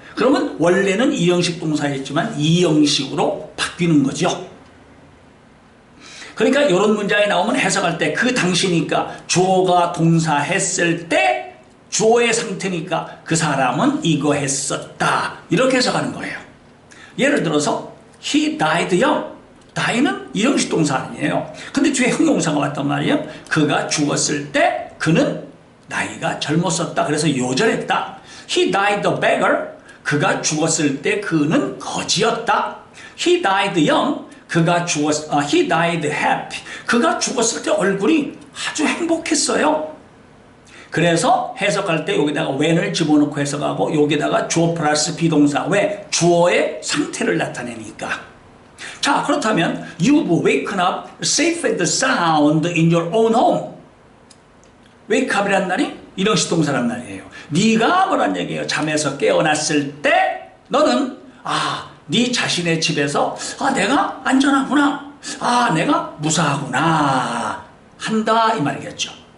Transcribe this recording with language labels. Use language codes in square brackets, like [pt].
[ko] 그러면 원래는 2형식 동사였지만 2형식으로 바뀌는 거죠. 그러니까 이런 문장이 나오면 해석할 때 그 당시니까 주어가 동사 했을 때 주어의 상태니까 그 사람은 이거 했었다. 이렇게 해석하는 거예요. 예를 들어서 [en] he died young. [ko] die는 일형식 동사 아니에요. 근데 뒤에 형용사가 왔단 말이에요. 그가 죽었을 때 그는 나이가 젊었었다. 그래서 요절했다. [en] He died a beggar. [ko] 그가 죽었을 때 그는 거지였다. [en] He died young. he died happy. [ko] 그가 죽었을 때 얼굴이 아주 행복했어요. 그래서 해석할 때 여기다가 when을 집어넣고 해석하고 여기다가 주어 플러스 비동사. 왜? 주어의 상태를 나타내니까. 자, 그렇다면 [en] you've waken up safe and sound in your own home. [ko] wake up이란 말이 일형식 동사란 말이에요. 네가 뭐란 얘기예요? 잠에서 깨어났을 때 너는 네 자신의 집에서 내가 안전하구나. 내가 무사하구나. 한다 이 말이겠죠.